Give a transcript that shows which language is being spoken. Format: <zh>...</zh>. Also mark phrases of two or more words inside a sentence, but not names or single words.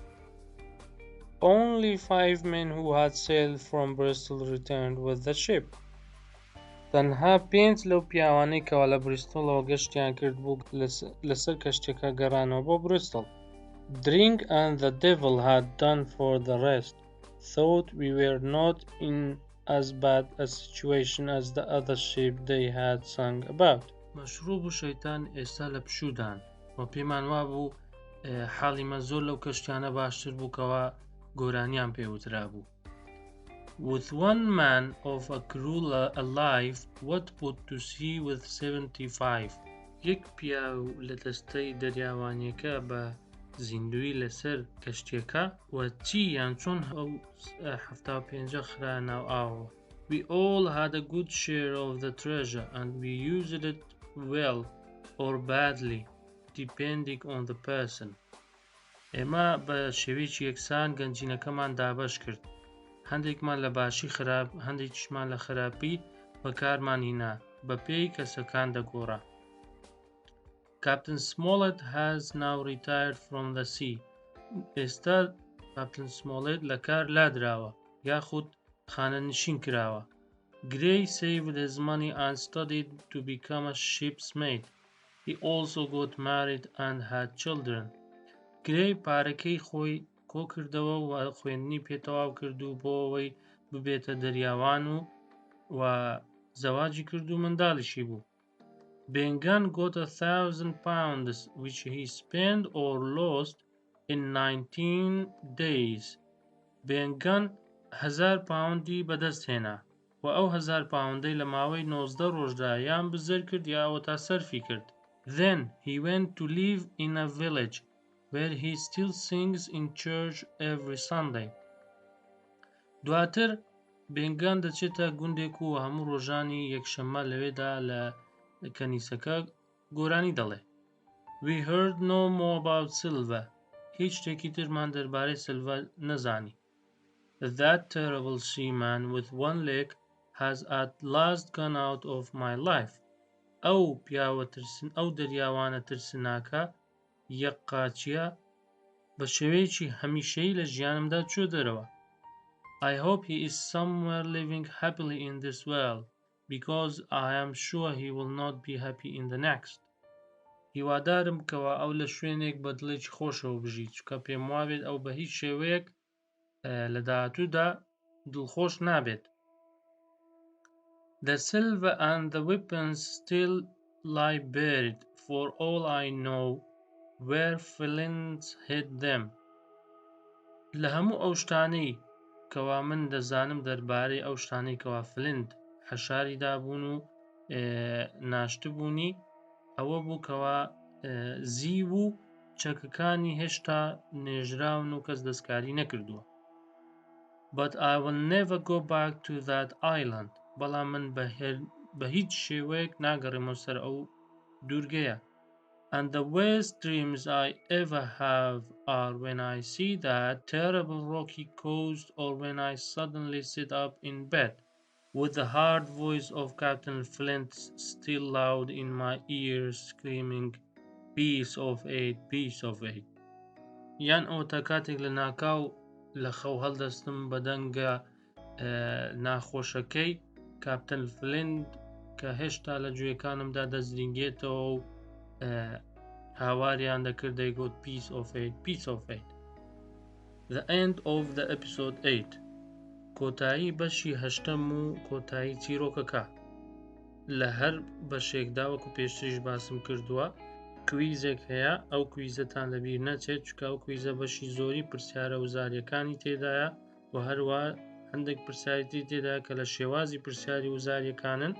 <en>Only 5 men who had sailed from Bristol returned with the ship.</en> <ckb>تەنها 5 لەو پیاوانەی کەوا لە بریستڵەوە گەشتیان کرد بوو لەسەر کەشتێکە گەڕانەوە بۆ بریستڵ.</ckb> <en>Drink and the devil had done for the rest. Thought we were not in as bad a situation as the other ship they had sung about.</en> <ckb>مەشروب و شەیتان ئێستا لە پشودان و پێمان وابوو حاڵیمە زۆر لەو کەشتیانە باشتر بوو کەوا گۆرانیان پێوترا بوو.</ckb> <en>With one man of a crew alive, what put to sea with 75?</en> <ckb>یەک پیاو لە دەستەی دەریاوانیەکە بە زیندوی لەسەر کەشتێکە و چی یان چۆن ئەو 75 خرا ناو ئاوە.</ckb> <en>We all had a good share of the treasure and we used it well or badly, depending on the person.</en> <ckb>ئێمە بە شێوەیەکی یەکسان گەنجینەکەمان دابەش کرد. هەندێکمان لە باشی خراپ، هەندێکیشمان لە خراپی بەکارمان هێنا بە پێی کەسەکان دەگۆڕا.</ckb> <en>Captain Smollett has now retired from the sea.</en> <ckb>ئێستا کاپتن سمۆڵێت لە کار لادراوە یاخود خانەنشین کراوە.</ckb> <en>Gray saved his money and studied to become a ship's mate. He also got married and had children.</en> <ckb>Gray پارەکەی خۆی کۆ کردەوە و خوێندنی پێتەواو کردو بۆ ئەوەی ببێتە دەریاوان و زەواجی کرد و منداڵیشی بوو.</ckb> <en>Bengan got £1,000 which he spent or lost in 19 days.</en> <ckb>Bengan 1000 پاوندی بەدەست هێنا و ئەو 1000 پاوندەی لە ماوەی 19 ڕۆژدا یان بزەر کرد یاوە تا سەرفی کرد.</ckb> <en>Then he went to live in a village where he still sings in church every Sunday.</en> <ckb>دواتر بێنگان دەچێتە گوندێک و هەموو ڕۆژانی یەکشەممە لەوێدا لە کەنیسەکە گۆرانی دەڵێ.</ckb> <en>We heard no more about Silver.</en> <ckb>هیچ شتێکی ترمان دەربارەی سیلڤە نەزانی.</ckb> <en>That terrible seaman with one leg has at last gone out of my life.</en> <ckb>ئەو دەریاوانە ترسناکە یەک قاچیە بە شێوەیەکی هەمیشەیی لە ژیانمدا چوو دەرەوە.</ckb> <en>I hope he is somewhere living happily in this world, because I am sure he will not be happy in the next.</en> <ckb>هیوادارم کەوا ئەو لە شوێنێک بە دڵێکی خۆشەوە بژی چکە پێم وابێت ئەو بە هیچ شێوەیەک لە داهاتوودا دڵخۆش نابێت.</ckb> <en>The silver and the weapons still lie buried, for all I know, where flints hid them.</en> <ckb>لە هەموو ئەو شتانەی کەوا من دەزانم دەربارەی ئەو شتانەی کەوا فلند حەشاری دابوون و ناشتبوونی ئەوە بوو کەوا زیو و چەکەکانی هێشتا نێژراون و کەس دەستکاری نەکردووە.</ckb> <en>But I will never go back to that island.</en> <ckb>بەڵام من بە هیچ شێوەیەک ناگەڕێمەوە سەر ئەو دورگەیە.</ckb> <en>And the worst dreams I ever have are when I see that terrible rocky coast or when I suddenly sit up in bed with the hard voice of Captain Flint still loud in my ears screaming piece of eight, piece of eight.</en> <ckb>یان ئەو تا کاتێک لە ناکاو لە خەو هەڵدەستم بە دەنگە ناخۆشەکەی کاپتن فلند کە هێشتا لە گوێەکانمدا دەسترینگێتەوە و هاواریان دەکرد دەیگوت</ckb> <en>piece of eight, piece of eight. The end of the episode</en> <ckb>8 کۆتایی بەشی هەشتەم و کۆتایی چیرۆکەکە. لە هەر بەشێکدا وەکو پێشتریش باسم کردووە کویزێک هەیە، ئەو کویزەتان لەبیر نەچێت چکە ئەو کویزە بەشی زۆری پرسیارە وزاریەکانی تێدایە و هەروە هەندێک پرسیاریتری تێدایە کە لە شێوازی پرسیاری وزاریەکانن.</ckb>